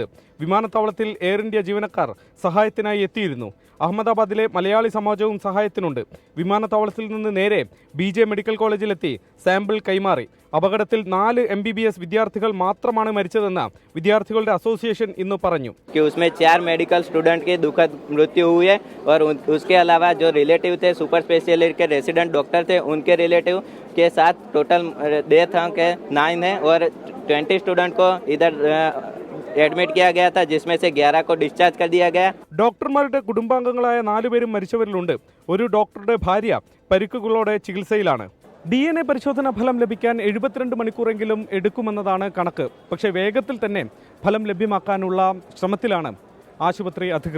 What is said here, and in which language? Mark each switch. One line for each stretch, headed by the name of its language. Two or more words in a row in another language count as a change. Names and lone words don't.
Malayalam: വിമാനത്താവളത്തിൽ എയർ ഇന്ത്യ ജീവനക്കാർ സഹായത്തിനായി എത്തിയിരുന്നു. അഹമ്മദാബാദിലെ മലയാളി സമാജവും സഹായത്തിനുണ്ട്. വിമാനത്താവളത്തിൽ നിന്ന് നേരെ BJ മെഡിക്കൽ കോളേജിലെത്തി സാമ്പിൾ കൈമാറി. അപകടത്തിൽ 4 MBBS വിദ്യാർത്ഥികൾ മാത്രമാണ് മരിച്ചതെന്ന് വിദ്യാർത്ഥികളുടെ അസോസിയേഷൻ ഇന്ന് പറഞ്ഞു.
Hindi: 4
English: medical student
Hindi: की दुखद मृत्यु हुई है और उसके अलावा जो रिलेटिव थे
English: super specialist
Hindi: के
English: resident doctor
Hindi: थे उनके रिलेटिव के साथ
English: total death
Hindi: के 9 है और 20 स्टूडेंट को इधर एडमिट किया गया था जिसमें से 11 को डिस्चार्ज कर दिया गया.
Malayalam: ഡോക്ടർമാരുടെ കുടുംബാംഗങ്ങളായ 4 പേരും മരിച്ചവരിലുണ്ട്. ഒരു ഡോക്ടറുടെ ഭാര്യ പരിക്കുകളോടെ ചികിത്സയിലാണ്. DNA പരിശോധന ഫലം ലഭിക്കാൻ 72 മണിക്കൂറെങ്കിലും എടുക്കുമെന്നതാണ് കണക്ക്. പക്ഷേ വേഗത്തിൽ തന്നെ ഫലം ലഭ്യമാക്കാനുള്ള ശ്രമത്തിലാണ് ആശുപത്രി അധികൃതർ.